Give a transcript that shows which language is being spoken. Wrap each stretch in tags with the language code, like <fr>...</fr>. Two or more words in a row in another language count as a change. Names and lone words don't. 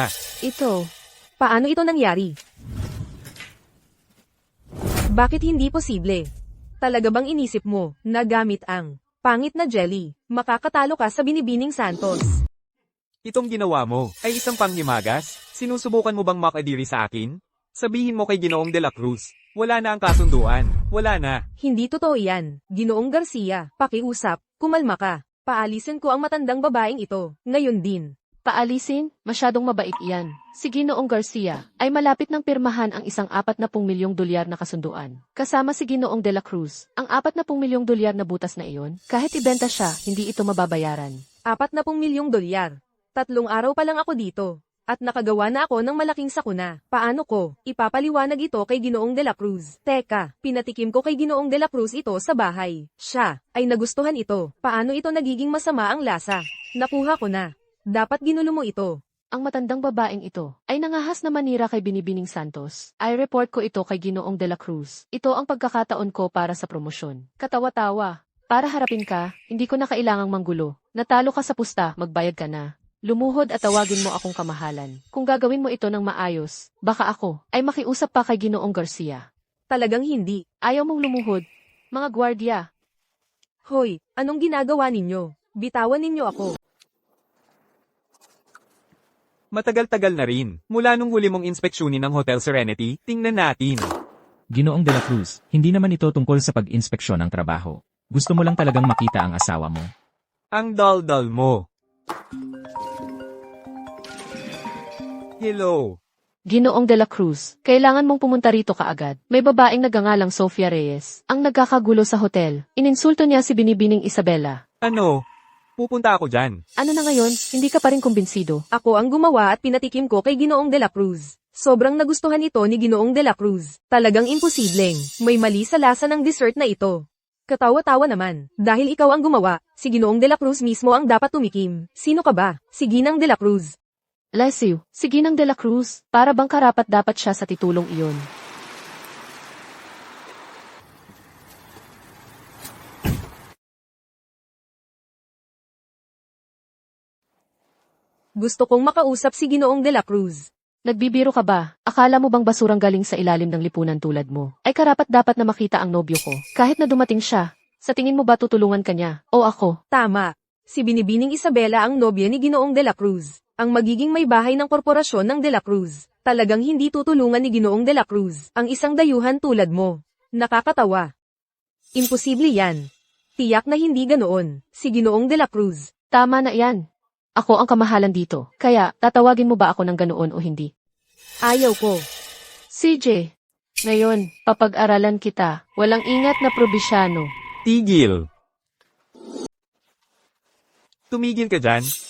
<tl>Ito. Paano ito nangyari? Bakit hindi posible? Talaga bang inisip mo na gamit ang pangit na jelly, makakatalo ka sa Binibining Santos? Itong ginawa mo ay isang panghimagas? Sinusubukan mo bang makadiri sa akin? Sabihin mo kay Ginoong de la Cruz, wala na ang kasunduan, wala na. Hindi totoo yan. Ginoong Garcia, pakiusap, kumalma ka. Paalisin ko ang matandang babaeng ito, ngayon din. Paalisin? Masyadong mabait iyan. Si Ginoong Garcia ay malapit ng pirmahan ang isang 40 milyong dolyar na kasunduan. Kasama si Ginoong de la Cruz, ang 40 milyong dolyar na butas na iyon, kahit ibenta siya, hindi ito mababayaran. 40 milyong dolyar. 3 araw pa lang ako dito. At nakagawa na ako ng malaking sakuna. Paano ko ipapaliwanag ito kay Ginoong de la Cruz? Teka, pinatikim ko kay Ginoong de la Cruz ito sa bahay. Siya ay nagustuhan ito. Paano ito nagiging masama ang lasa? Nakuha ko na. Dapat ginulo mo ito. Ang matandang babaeng ito ay nangahas na manira kay Binibining Santos. I report ko ito kay Ginoong de la Cruz. Ito ang pagkakataon ko para sa promosyon. Katawa-tawa. Para harapin ka, hindi ko na kailangang manggulo. Natalo ka sa pusta, magbayad ka na. Lumuhod at tawagin mo akong kamahalan. Kung gagawin mo ito ng maayos, baka ako ay makiusap pa kay Ginoong Garcia. Talagang hindi. Ayaw mong lumuhod. Mga gwardiya, Hoy, anong ginagawa ninyo? Bitawan ninyo ako. Matagal-tagal na rin. Mula nung huli mong inspeksyonin ng Hotel Serenity, tingnan natin. Ginoong de la Cruz, hindi naman ito tungkol sa pag-inspeksyon ng trabaho. Gusto mo lang talagang makita ang asawa mo. Ang dal-dal mo. Hello. Ginoong de la Cruz, kailangan mong pumunta rito kaagad. May babaeng nagangalang Sofia Reyes, ang nagkakagulo sa hotel. Ininsulto niya si Binibining Isabela. Ano? Pupunta ako dyan. Ano na ngayon, hindi ka pa rin kumbinsido? Ako ang gumawa at pinatikim ko kay Ginoong de la Cruz. Sobrang nagustuhan ito ni Ginoong de la Cruz. Talagang imposibleng. May mali sa lasa ng dessert na ito. Katawa-tawa naman. Dahil ikaw ang gumawa, si Ginoong de la Cruz mismo ang dapat tumikim. Sino ka ba? Si Ginang de la Cruz. Lesiu, si Ginang de la Cruz, para bang karapat dapat siya sa titulong iyon? Gusto kong makausap si Ginoong de la Cruz. Nagbibiro ka ba? Akala mo bang basurang galing sa ilalim ng lipunan tulad mo? Ay karapat dapat na makita ang nobyo ko. Kahit na dumating siya, sa tingin mo ba tutulungan ka niya? O ako? Tama. Si Binibining Isabela ang nobya ni Ginoong de la Cruz. Ang magiging may bahay ng korporasyon ng de la Cruz. Talagang hindi tutulungan ni Ginoong de la Cruz ang isang dayuhan tulad mo. Nakakatawa. Imposible yan. Tiyak na hindi ganoon. Si Ginoong de la Cruz. Tama na yan. Ako ang kamahalan dito. Kaya, tatawagin mo ba ako ng ganoon o hindi? Ayaw ko. CJ, ngayon, papag-aralan kita. Walang ingat na probinsyano. Tigil. Tumigil ka dyan.</tl>